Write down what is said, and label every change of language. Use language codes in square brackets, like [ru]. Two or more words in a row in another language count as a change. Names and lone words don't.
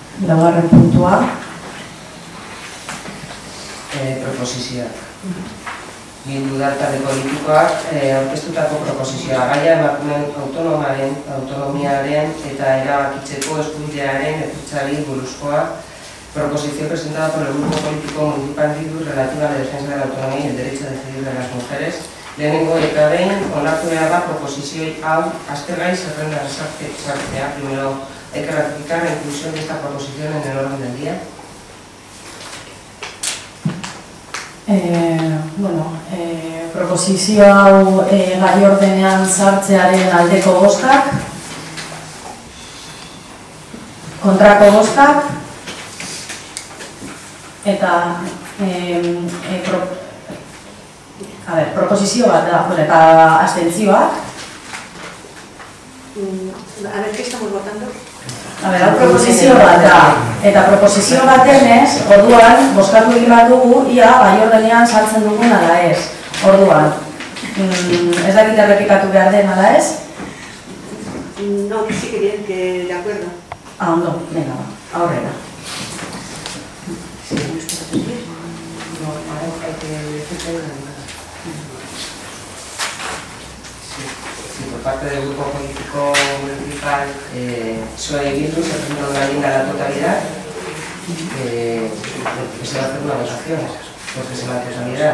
[eu] laugarren puntua. Proposizioak. Bildu da talde politikoak aurkeztutako proposizioa gaia emakumeen autonomiaren eta erabakitzeko eskubidearen ezartzari buruzkoa. [es] Proposición presentada por el Grupo Político Municipal Bildu relativa a la defensa de la autonomía y el derecho a decidir de las mujeres. [eu] Lehenengo eta behin onartu behar da proposizioi hau aztergai zerrendan sartzea. [es] Primero hay que ratificar la inclusión de esta proposición en el orden del día. [eu] Proposizio hau gai ordenean sartzearen aldeko bozkak, kontrako bozkak, eta proposizio bat da, eta abstentzioak. [es] A ver, ¿qué estamos votando? [eu] Proposizio bat da, eta proposizio batenez, orduan, bozkatu egin bat dugu, ia gai ordenean sartzen dugun ala ez. Orduan, ez dakit errepikatu behar den ala ez? [es] No, sí que bien, que de acuerdo. [eu] Ondo, venga, aurrera. [es] Por parte del Grupo Político Municipal PSOE y Bildu se presenta una enmienda a la totalidad que se va a hacer una votación, porque es la totalidad.